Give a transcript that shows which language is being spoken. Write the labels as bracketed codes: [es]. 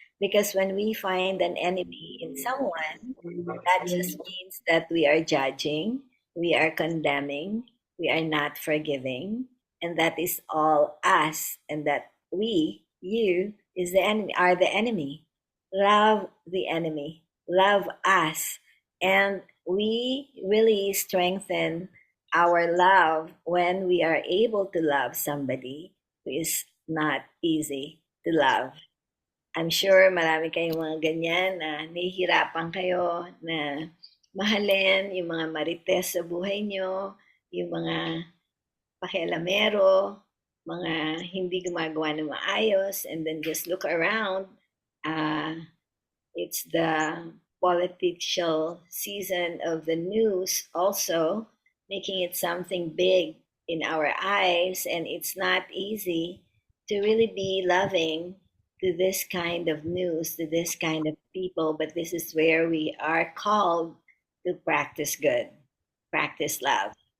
[en] Because when we find an enemy in someone, that just means that we are judging, we are condemning, we are not forgiving, and that is all us, and that you, is the enemy, are the enemy. Love the enemy, love us, and we really strengthen our love when we are able to love somebody who is not easy to love. I'm sure [tl] marami kayong mga ganyan na nahihirapan kayo na mahalin yung mga marites sa buhay nyo, yung mga pakialamero, mga hindi gumagawa ng maayos, [en] and then just look around. It's the political season of the news also, making it something big in our eyes, and it's not easy to really be loving to this kind of news, to this kind of people, but this is where we are called to practice good, practice love.